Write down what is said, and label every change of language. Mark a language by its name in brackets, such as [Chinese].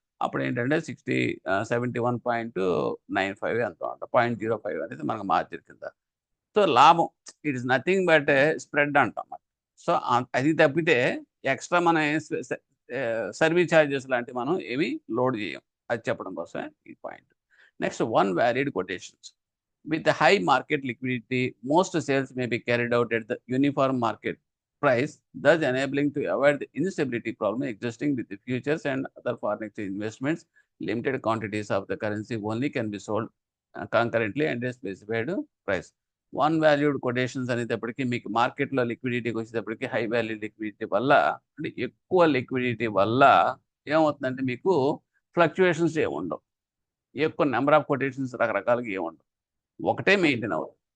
[Telugu] అప్పుడేంటంటే 71.95 ఎంతో అంట. 0.05 అనేది మనకు మార్జిన్ కింద. సో, లాభం [English] it is nothing but spread [Telugu] అంటాం. సో, అది తప్పితే ఎక్స్‌ట్రా మనం ఏం సర్వీస్ చార్జెస్ లాంటివి మనం ఏమి లోడ్ చేయం. అది చెప్పడం కోసమే ఈ point. Next one valid quotations. [English] With the high market liquidity, most sales may be carried out at the uniform market price, thus enabling to avoid the instability problem existing with the futures and other foreign exchange investments. Limited quantities of the currency only can be sold concurrently and a specified price. [Telugu] One valued quotations అనేటప్పటికి మీకు మార్కెట్‌లో లిక్విడిటీకి వచ్చేటప్పటికి high value liquidity వల్ల అంటే ఎక్కువ liquidity వల్ల ఏమవుతుందంటే మీకు ఫ్లక్చుయేషన్స్ ఏముండవు. ఎక్కువ నంబర్ ఆఫ్ కొటేషన్స్ రకరకాలుగా ఏముండవు. ఒకటే మెయింటైన్ అవ్వదు.